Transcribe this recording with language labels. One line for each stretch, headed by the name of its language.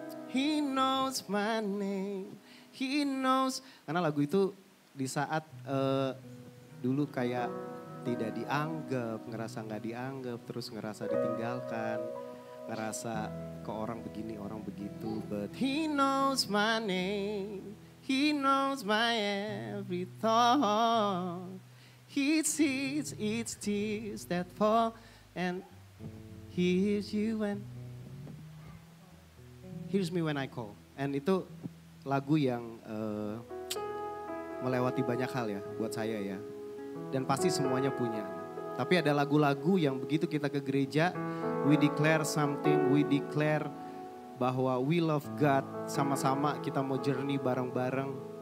English: He knows my name, he knows.
Indonesian: Karena lagu itu di saat dulu kayak tidak dianggap, ngerasa nggak dianggap, terus ngerasa ditinggalkan, ngerasa ke orang begini, orang begitu.
English: But he knows my name, he knows my every thought. He sees each tears that fall and he hears you when, hears me when I call.
Indonesian: And itu lagu yang melewati banyak hal ya buat saya ya. Dan pasti semuanya punya. Tapi ada lagu-lagu yang begitu kita ke gereja,
English: we declare something, we declare
Indonesian: bahwa
English: we love God.
Indonesian: Sama-sama kita mau journey bareng-bareng.